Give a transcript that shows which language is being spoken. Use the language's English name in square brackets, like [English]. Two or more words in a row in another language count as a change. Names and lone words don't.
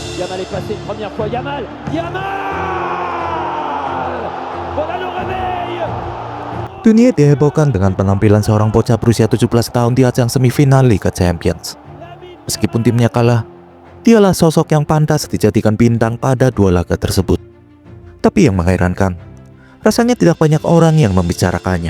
[French] Yamal est passé une première fois. Yamal. Voilà le réveil. [Indonesian] Dunia dihebohkan dengan penampilan seorang bocah berusia 17 tahun di ajang semifinal Liga Champions. Meskipun timnya kalah, dialah sosok yang pantas dijadikan bintang pada dua laga tersebut. Tapi yang mengherankan, rasanya tidak banyak orang yang membicarakannya.